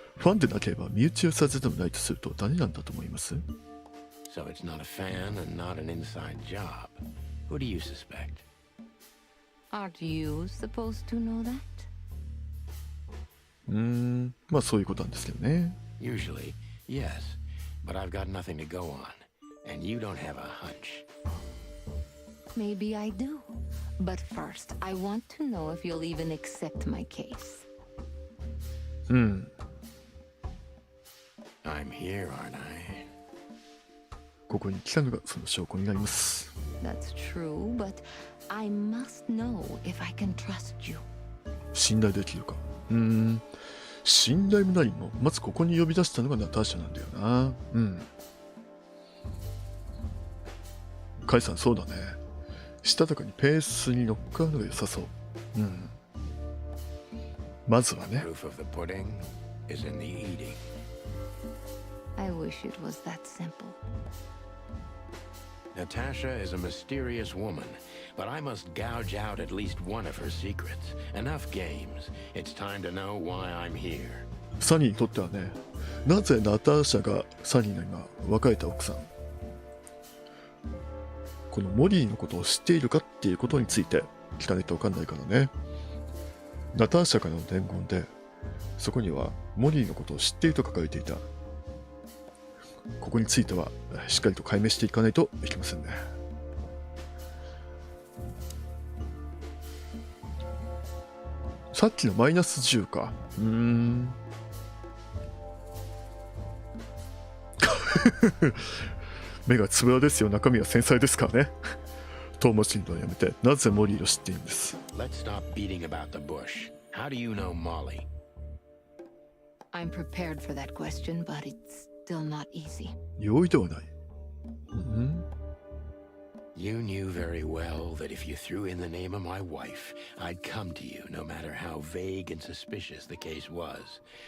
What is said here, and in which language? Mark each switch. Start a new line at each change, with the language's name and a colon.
Japanese: ファンでなければ身内をさせてもないとすると誰なんだと思います？
English: So it's not a fan and not an inside job. Who do you suspect? Aren't you supposed to know that?
Japanese: まあそういうことなんですけどね。
English: Usually, yes. But I've got nothing to go on. And you don't have a hunch. Maybe I do. But first, I want to know if you'll even accept my case. I'm here, aren't I?
Japanese: ここに来たのがその証拠になります。
English: That's true, but I must know if I can trust you.
Japanese: 信頼できるか。信頼も何も、まずここに呼び出したのがナターシャなんだよな。カイさん、そうだね。したたかにペースに乗っかるのが良さそう。まずはね。
English: Proof of the pudding is in the eating. I wish it was that simple. Natasha is a mysterious woman, but I must gouge out at least one of her secrets. Enough games. It's time to know why I'm here.
Japanese: サニーにとってはね、なぜナターシャがサニーの今別れた奥さん、このモリーのことを知っているかっていうことについて聞かないと分かんないからね。ナターシャからの伝言でそこにはモリーのことを知っていると書かれていた。ここについてはしっかりと解明していかないといけませんね。さっきのマイナス10か。目がつぶらですよ。中身は繊細ですからね。トーマシンドはやめて、なぜモリーを知っているんです。
English: Let's stop beating about the bush. How do you know Molly? I'm prepared for that question, but it's still not easy.
Japanese: 容易ではない。
English: You knew very well that if you threw in the name of my wife, I'd come to you no matter how vague and suspicious the case was.